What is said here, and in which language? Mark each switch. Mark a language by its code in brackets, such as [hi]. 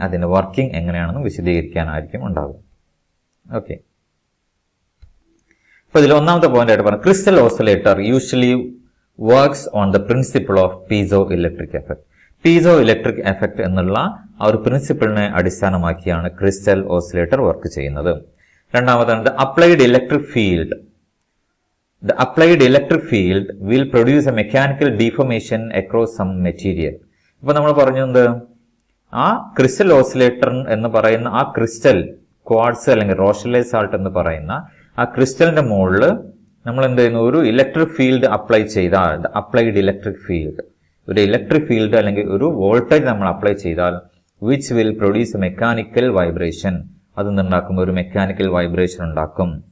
[ml] അതിന്റെ വർക്കിംഗ് എങ്ങനെയാണെന്ന് വിശദീകരിക്കാനായിരിക്കും ഉണ്ടാവുക. ഓക്കെ, അപ്പൊ ഇതിൽ ഒന്നാമത്തെ പോയിന്റ് ആയിട്ട് പറഞ്ഞു, [en] Crystal oscillator usually works on the principle of piezo electric effect. [ml] Piezo electric effect എന്നുള്ള ആ ഒരു പ്രിൻസിപ്പിളിനെ അടിസ്ഥാനമാക്കിയാണ് ക്രിസ്റ്റൽ ഓസിലേറ്റർ വർക്ക് ചെയ്യുന്നത്. രണ്ടാമതാണ് [en] The applied electric field. The applied electric field will produce a mechanical deformation across some material. [ml] ഇപ്പൊ നമ്മൾ പറഞ്ഞത് ആ crystal oscillator എന്ന് പറയുന്ന ആ ക്രിസ്റ്റൽ ക്വാർട്സ് അല്ലെങ്കിൽ റോഷെല്ലെ സാൾട്ട് എന്ന് പറയുന്ന ആ ക്രിസ്റ്റലിന്റെ മുകളിൽ നമ്മൾ എന്ത് ചെയ്യുന്നു? ഒരു ഇലക്ട്രിക് ഫീൽഡ് അപ്ലൈ ചെയ്താൽ, അപ്ലൈഡ് ഇലക്ട്രിക് ഫീൽഡ്, ഒരു ഇലക്ട്രിക് ഫീൽഡ് അല്ലെങ്കിൽ ഒരു വോൾട്ടേജ് നമ്മൾ അപ്ലൈ ചെയ്താൽ [en] Which will produce a mechanical vibration. [ml] അത് ഉണ്ടാക്കും, ഒരു മെക്കാനിക്കൽ വൈബ്രേഷൻ ഉണ്ടാക്കും.